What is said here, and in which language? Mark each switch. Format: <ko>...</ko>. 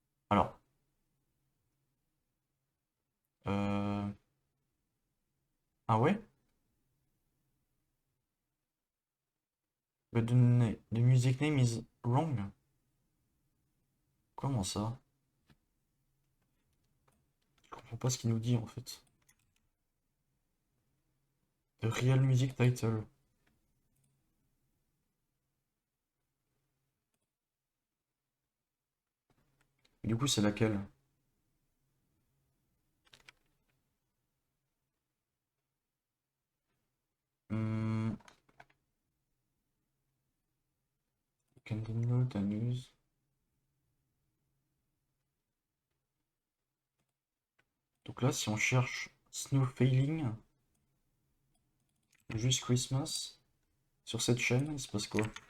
<fr>Alors, euh... ah ouais?</fr> <en>But the music name is wrong?</en> <fr>Comment ça? Je comprends pas ce qu'il nous dit en fait.</fr> <en>The real music title.</en> <fr>Et du coup, c'est laquelle?</fr> <en>Hmm, you can download and use.</en> <fr>Donc là, si on cherche Snow Failing, juste Christmas, sur cette chaîne, il se passe quoi?</fr>